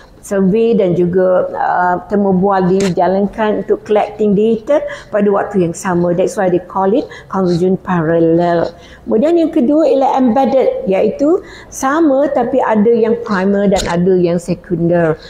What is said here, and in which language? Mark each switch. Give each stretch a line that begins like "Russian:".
Malay: Survey dan juga temu bual dijalankan untuk
English: collecting data
Malay: pada waktu yang sama.
English: That's why they call it convergent parallel.
Malay: Kemudian yang kedua ialah embedded, iaitu sama tapi ada yang primer dan ada yang sekunder.